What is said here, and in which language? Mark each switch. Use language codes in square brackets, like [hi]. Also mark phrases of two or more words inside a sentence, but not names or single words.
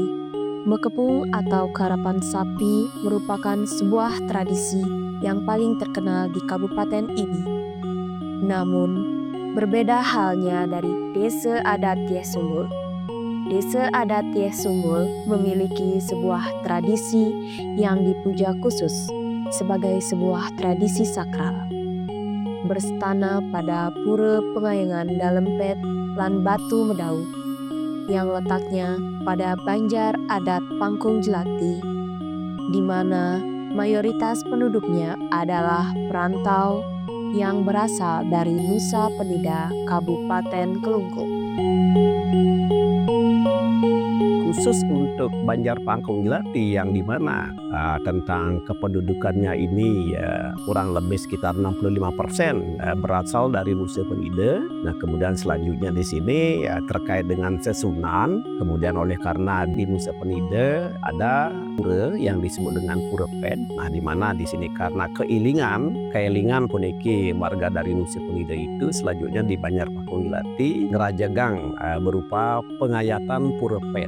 [id] Mekepung atau karapan sapi merupakan sebuah tradisi yang paling terkenal di kabupaten ini. Namun, berbeda halnya dari Desa Adat Tieh Sumbul. Desa Adat Tieh Sumbul memiliki sebuah tradisi yang dipuja khusus sebagai sebuah tradisi sakral. Berstana pada Pura Pengayangan Dalempet lan Batu Medau yang letaknya pada Banjar Adat Pangkung Jelati, di mana mayoritas penduduknya adalah perantau yang berasal dari Nusa Penida, Kabupaten Kelungkung. Khusus untuk Banjar Pangkung Jelati yang dimana tentang kependudukannya ini kurang lebih sekitar 65% berasal dari Nusa Penida. Nah kemudian selanjutnya di sini terkait dengan Sesunan. Kemudian oleh karena di Nusa Penida ada pura yang disebut dengan Pura Ped. Nah di mana di sini karena [ban] keilingan puniki [id] warga dari Nusa Penida itu selanjutnya di Banjar Pangkung Jelati ngerajagang berupa pengayatan Pura Ped.